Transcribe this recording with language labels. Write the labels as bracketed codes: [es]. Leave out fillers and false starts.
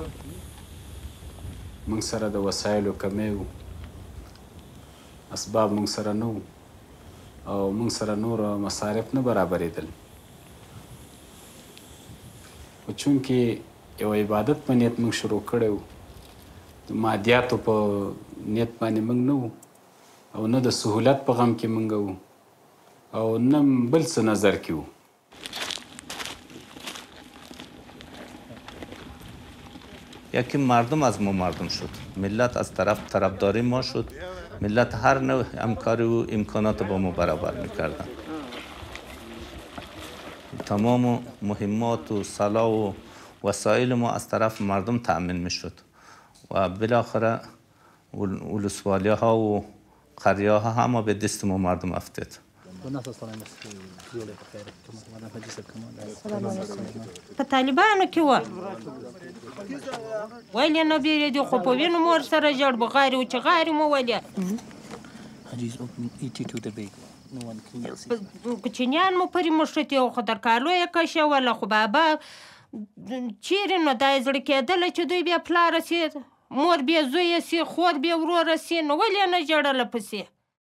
[ps] موږ سره د وسایلو کمی و اسباب موږ سره نه و او موږ سره نور مصارف نه برابرېدل خو چونکې یو عبادت په نیت موږ شروع کړی و د مادیاتو په نیت باندې موږ نه وو او نه د سهولت په غم کې موږ وو او نه بل څه نظر کې وو [fa] یکی مردم از ما مردم شد ملت از طرفداری ما شد ملت هر نوع همکاری و امکانات با ما برابر میکردن تمام مهمات و سلاح و وسایل ما از طرف مردم تأمین میشد و بالاخره ولسوالی ها و قریه ها همه به دست ما مردم افتاد. [ps] په طالبانو کې وه ولې نه بیرېدې خو په وینو مور سره ژړ بغارې و چې غارې مو ولې کوچنیان مو پرې مښتې و خو تر کالو یې کشوله خو بابا چیرې نو دا یې زړه کېدله چې دوی بیا پلاره سي مور بیا زویه سي خور بیا وروره سي نو ولې نه ژړله پسې